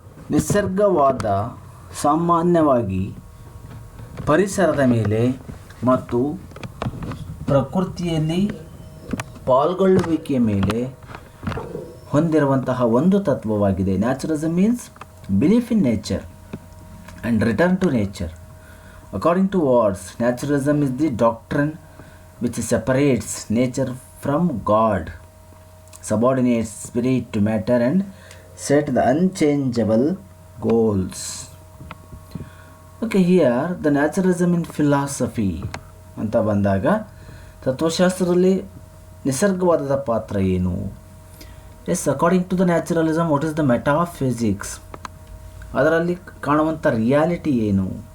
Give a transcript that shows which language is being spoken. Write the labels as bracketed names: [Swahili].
[Kannada] ನಿಸರ್ಗವಾದ ಸಾಮಾನ್ಯವಾಗಿ ಪರಿಸರದ ಮೇಲೆ ಮತ್ತು ಪ್ರಕೃತಿಯಲ್ಲಿ ಪಾಲ್ಗೊಳ್ಳುವಿಕೆಯ ಮೇಲೆ ಹೊಂದಿರುವಂತಹ ಒಂದು ತತ್ವವಾಗಿದೆ. [English] Naturalism means belief in nature and return to nature. According to words, naturalism is the doctrine which separates nature from God, subordinates spirit to matter and set the unchangeable goals. Okay, here the naturalism in philosophy [Kannada] ಅಂತ ಬಂದಾಗ ತತ್ವಶಾಸ್ತ್ರದಲ್ಲಿ ನಿಸರ್ಗವಾದದ ಪಾತ್ರ ಏನು? [English] Yes, according to the naturalism what is the metaphysics? [Kannada] ಅದರಲ್ಲಿ ಕಾಣುವಂಥ reality ಏನು?